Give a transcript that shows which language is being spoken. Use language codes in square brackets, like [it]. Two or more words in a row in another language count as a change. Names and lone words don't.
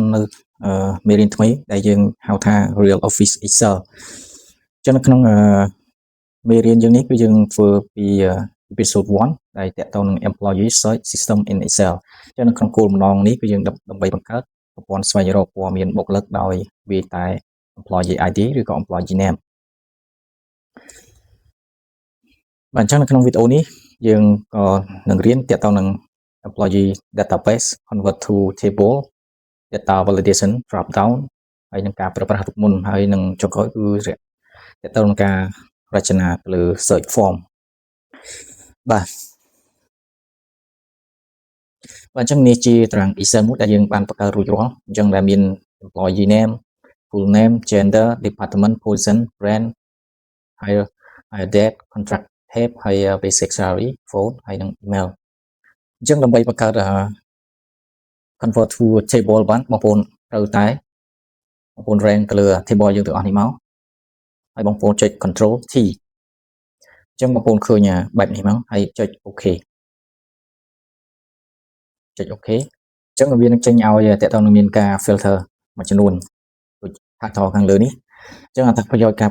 [km] នៅមេរៀនថ្មីដែលយើងហៅថា Real Office Excel អញ្ចឹងនៅក្នុងមេរៀនយើងនេះគឺយើងធ្វើពី episode 1ដែលតាក់ទងនឹង Employee Search System in Excel អញ្ចឹងនៅក្នុងគោលបំណងនេះគឺយើងដើម្បីបង្កើតប្រព័ន្ធស្វែងរកព័ត៌មានបុគ្គលិកដោយវាយតែ [en] Employee ID [km] ឬក៏ [en] Employee Name [km] បាទអញ្ចឹងនៅក្នុងវីដេអូនេះយើងក៏នឹងរៀនតាក់ទងនឹង [en] employee database convert to table data validation drop down [km] ហើយនឹងការប្រើប្រាស់រូបមន្តហើយនឹងចុងក្រោយគឺតាក់ទងនឹងការរចនាលើ [en] search form [km] បាទ អញ្ចឹងនេះជាតារាង Excel មួយដែលយើងបានបង្កើតរួចរាល់អញ្ចឹងដែលមាន [en] employee name full name gender department position brand [km] ហើយ [en] date contract type [km] ហើយ [en] basic salary phone [km] ហើយនឹង email អញ្ចឹងដើម្បីបង្កើត [en] convert to table [km] បានបងប្អូនត្រូវតែបងប្អូន rank ទៅលើ table យើងទាំងអស់នេះមកហើយបងប្អូនចុច [en] control T [km] អញ្ចឹងបងប្អូនឃើញបែបនេះមកហើយចុច OK ចុច OK អញ្ចឹងវានឹងចេញឲ្យតើតើនឹងមានការ filter មួយចំនួនដូចថាតខាងលើនេះអញ្ចឹងអត្ថប្រយោជន៍ការ